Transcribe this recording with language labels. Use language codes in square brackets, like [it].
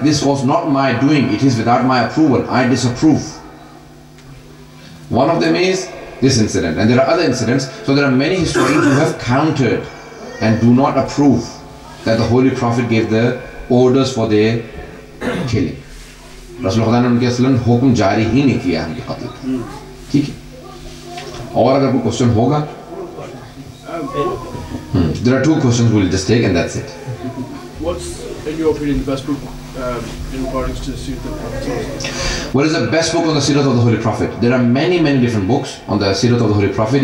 [en] This was not my doing. It is without my approval. I disapprove. One of them is this incident. And there are other incidents. So there are many historians who have countered and do not approve that the Holy Prophet gave the orders for their killing. [hi] Rasul Khuda ने उनके असलन हुक्म जारी ही नहीं किया उनके कत्ल का. ठीक है. और अगर कोई क्वेश्चन होगा, [en] there are 2 questions we'll just take and that's it. What's, in your opinion, the best book in regards to the Seerah of the Prophet? What is the best book on the Seerah of the Holy Prophet? There are many different books on the Seerah of the Holy Prophet.